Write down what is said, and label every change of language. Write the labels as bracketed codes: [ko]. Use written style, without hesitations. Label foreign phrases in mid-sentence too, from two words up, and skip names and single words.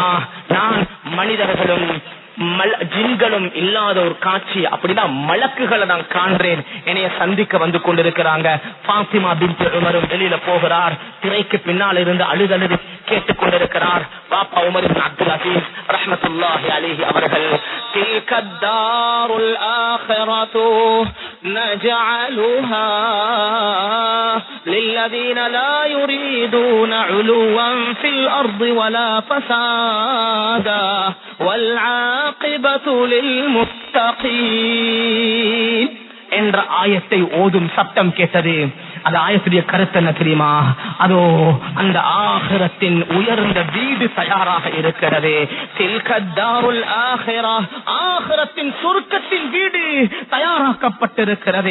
[ta] நான் மனிதர்களும் ஜின்களும் இல்லாத ஒரு காட்சி, அப்படிதான் மலக்குகளை நான் காண்றேன், என்னைய சந்திக்க வந்து கொண்டிருக்கிறாங்க. ஃபாத்திமா பின்த் உமரும் வெளியில போகிறார். திரைக்கு பின்னால் இருந்து அழுதழுது கேட்டுக் கொண்டிருக்கிறார். பாப்பா உமர் இப்னு அப்துல் அசீஸ் [ar] رحمة الله عليه [ta] அவர்கள், [ar] تلك الدار الآخرة نجعلها للذين لا يريدون علوا في الأرض ولا فسادا والعاقبة للمتقين [ta] என்ற ஆயத்தை ஓதும் சத்தம் கேட்டது. அந்த ஆயத்துடைய கருத்து என்ன தெரியுமா? அதோ அந்த ஆகிரத்தின் உயர்ந்த வீடு தயாராக இருக்கிறது. [ar] تلك الدار الآخرة, [ta] ஆகிரத்தின் சொர்க்கத்தின் வீடு தயாராக்கப்பட்டிருக்கிறது.